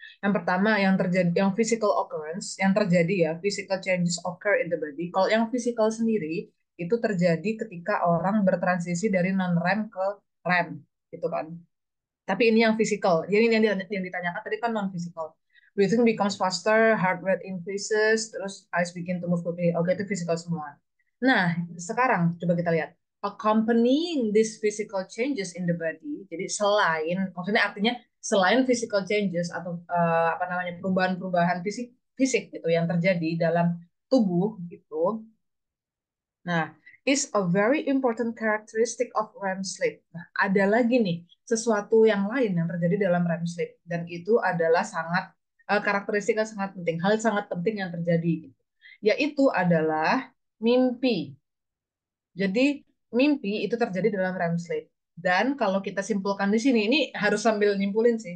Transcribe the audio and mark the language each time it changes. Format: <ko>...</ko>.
<id>Yang pertama yang terjadi yang physical occurrence yang terjadi ya</id> <en>physical changes occur in the body.</en> <id>Kalau yang physical sendiri itu terjadi ketika orang bertransisi dari non REM ke REM gitu kan. Tapi ini yang physical. Jadi ini yang ditanyakan tadi kan non physical.</id> <en>breathing becomes faster, heart rate increases,</en> <id>terus</id> <en>eyes begin to move quickly.</en> <id>Oke, itu physical semua. Nah, sekarang coba kita lihat.</id> <en>Accompanying these physical changes in the body,</en> <id>jadi selain, maksudnya artinya selain physical changes atau apa namanya perubahan-perubahan fisik fisik gitu yang terjadi dalam tubuh gitu. Nah,</id> <en>is a very important characteristic of REM sleep.</en> <id>Nah, ada lagi nih sesuatu yang lain yang terjadi dalam REM sleep dan itu adalah sangat karakteristik yang sangat penting, hal sangat penting yang terjadi, yaitu adalah mimpi. Jadi mimpi itu terjadi dalam REM sleep. Dan kalau kita simpulkan di sini, ini harus sambil nyimpulin sih.</id>